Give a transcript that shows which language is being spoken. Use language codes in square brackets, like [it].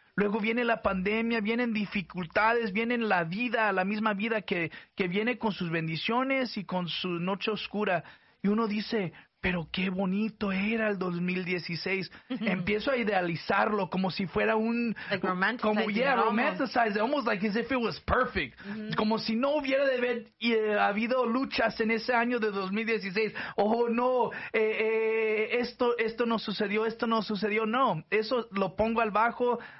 [es] Luego viene la pandemia, vienen dificultades, vienen la vida, la misma vida que viene con sus bendiciones y con su noche oscura. Y uno dice, pero qué bonito era el 2016. Empiezo a idealizarlo como si fuera un... [en] Like romanticized. Como, yeah, romanticized. Almost like as if it was perfect. Mm-hmm. [es] Como si no hubiera de haber habido luchas en ese año de 2016. Oh, no, esto no sucedió, esto no sucedió. No, eso lo pongo al bajo.